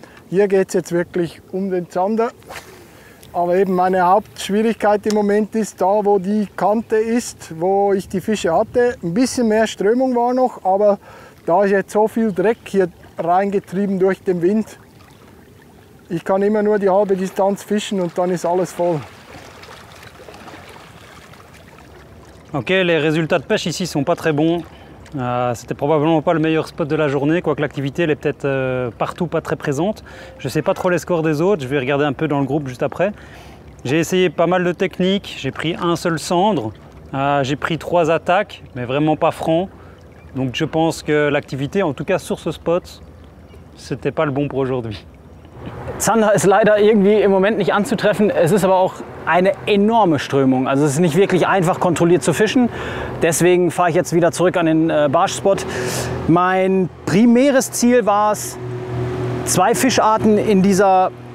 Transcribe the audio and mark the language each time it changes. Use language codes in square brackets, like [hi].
[de] Hier geht es jetzt wirklich um den Zander. Aber eben meine Hauptschwierigkeit im Moment ist da, wo die Kante ist, wo ich die Fische hatte. Ein bisschen mehr Strömung war noch, aber da ist jetzt so viel Dreck hier reingetrieben durch den Wind. Ich kann immer nur die halbe Distanz fischen und dann ist alles voll. [fr] Ok, les résultats de pêche ici sont pas très bons. C'était probablement pas le meilleur spot de la journée, quoique l'activité elle est peut-être partout pas très présente. Je sais pas trop les scores des autres, je vais regarder un peu dans le groupe juste après. J'ai essayé pas mal de techniques, j'ai pris un seul cendre, j'ai pris 3 attaques, mais vraiment pas franc. Donc je pense que l'activité, en tout cas sur ce spot, c'était pas le bon pour aujourd'hui. [de] Zander ist leider irgendwie im Moment nicht anzutreffen. Es ist aber auch eine enorme Strömung. Also es ist nicht wirklich einfach kontrolliert zu fischen. Deswegen fahre ich jetzt wieder zurück an den Barschspot. Mein primäres Ziel war es, 2 Fischarten in dieser